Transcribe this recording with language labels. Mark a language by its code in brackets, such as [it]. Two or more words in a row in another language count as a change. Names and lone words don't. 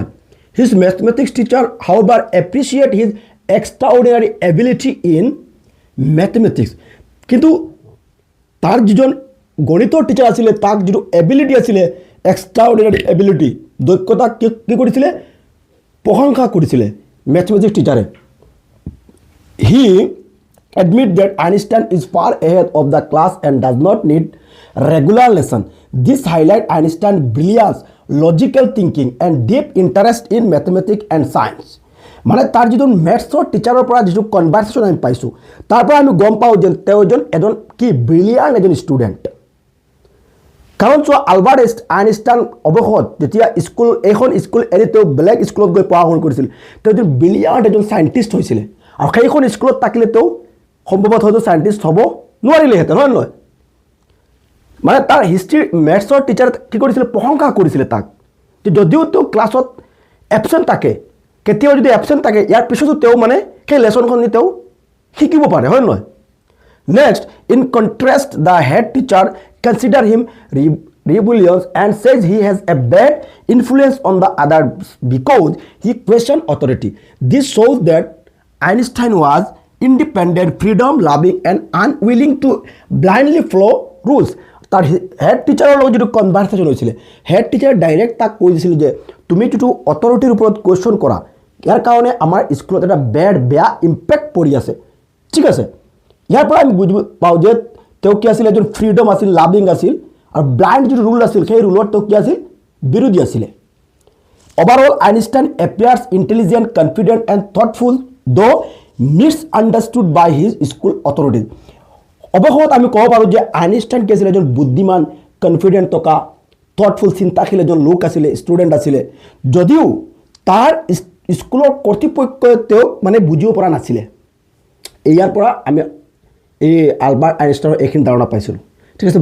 [en] His mathematics teacher however appreciate his extraordinary ability in mathematics. [as] কিন্তু তাৰ যিজন গণিতৰ টিচাৰ আছিলে, তাক যিটো এবিলিটি আছিলে, [en] extraordinary ability, [as] দক্ষতা কি কৰিছিলে, প্ৰশংসা কৰিছিলে মেথমেটিক্স টিচাৰে। [en] হি admit that Einstein is far ahead of the class and does not need regular lesson. This highlights Einstein's brilliance, logical thinking, and deep interest in mathematics and science. [as] মানে তাৰ যিটো মেথছৰ টিচাৰৰ পৰা যিটো কনভাৰ্চেশ্যন আমি পাইছোঁ তাৰ পৰা আমি গম পাওঁ যে তেওঁ এজন কি ব্ৰিলিয়াণ্ট এজন ষ্টুডেণ্ট। কাৰণ চোৱা আলবাৰ্ট আইনষ্টাইন অৱশেষত যেতিয়া এইখন স্কুল এৰি তেওঁ বেলেগ স্কুলত গৈ পঢ়া শুনা কৰিছিল, তেওঁ এজন ব্ৰিলিয়াণ্ট এজন চাইণ্টিষ্ট হৈছিলে আৰু সেইখন স্কুলত থাকিলে তেওঁ সম্ভৱতঃ হয়তো চাইণ্টিষ্ট হ'ব নোৱাৰিলেহেঁতেন, হয় নহয়? মানে তাৰ হিষ্ট্ৰী মেথছৰ টিচাৰ কি কৰিছিলে, প্ৰশংসা কৰিছিলে তাক, যদিও তেওঁ ক্লাছত এবচেণ্ট থাকে, কেতিয়াও যদি এবচেণ্ট থাকে ইয়াৰ পিছতো তেওঁ মানে সেই লেচনখন তেওঁ শিকিব পাৰে, হয় নহয়? [en] Next, in contrast the head teacher consider him rebellious and says he has a bad influence on the others because he questioned authority. This shows that Einstein was independent, freedom loving and unwilling to blindly follow rules. [as] তাৰ হেড টিচাৰৰ লগত যিটো কনভাৰ্চেশ্যন হৈছিলে, হেড টিচাৰ ডাইৰেক্ট তাক কৈ দিছিল যে তুমি যিটো অথৰিটিৰ ওপৰত কুৱেশ্যন কৰা ইয়াৰ কাৰণে আমাৰ স্কুলত এটা বেয়া ইম্পেক্ট পৰি আছে, ঠিক আছে? ইয়াৰ পৰা আমি বুজি পাওঁ যে তেওঁ কি আছিল, এজন ফ্ৰীডম আছিল, লাভিং আছিল, আৰু ব্লাইণ্ড যিটো ৰুল আছিল সেই ৰুলত তেওঁ কি আছিল, বিৰোধী আছিলে। [en] Overall, Einstein appears intelligent, confident and thoughtful, though misunderstood by his school authorities. [as] অৱশেষত আমি ক'ব পাৰোঁ যে আইনষ্টাইন কি আছিলে, এজন বুদ্ধিমান, কনফিডেণ্ট থকা, থটফুল, চিন্তাশীল এজন লোক আছিলে, ষ্টুডেণ্ট আছিলে, যদিও তাৰ স্কুলৰ কৰ্তৃপক্ষই তেওঁক মানে বুজিব পৰা নাছিলে। ইয়াৰ পৰা আমি এই আলবাৰ্ট আইনষ্টাইনৰ এইখিনি ধাৰণা পাইছিলোঁ, ঠিক আছে?